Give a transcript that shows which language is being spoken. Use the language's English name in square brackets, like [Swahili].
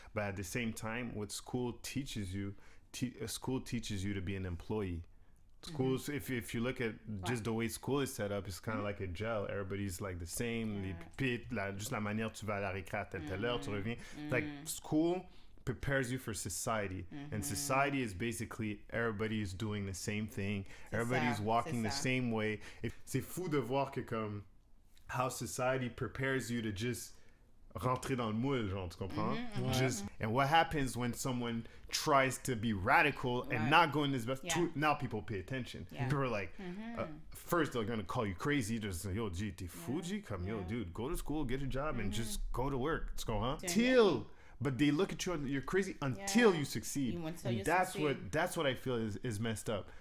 [English] But at the same time, what school teaches you to be an employee. Schools, if you look at just the way school is set up, it's kind of like a gel. Everybody's like the same. [French] Les pupitres, juste la manière tu vas à la récré à telle heure, tu reviens. [English] Like, school prepares you for society. And society is basically everybody's doing the same thing. Everybody's walking the same way. [French] C'est fou de voir que comme [English] how society prepares you to just [French] rentrer dans le moule, genre, tu comprends? [English] And what happens when someone tries to be radical and not go in this best now people pay attention. People are like, first they're gonna call you crazy, just yo, G, [French] t'es fou, G? [English] Come, yo, dude, go to school, get a job, and just go to work. [French] Tu comprends? [English] But they look at you and you're crazy until you succeed. And that's what I feel is messed up.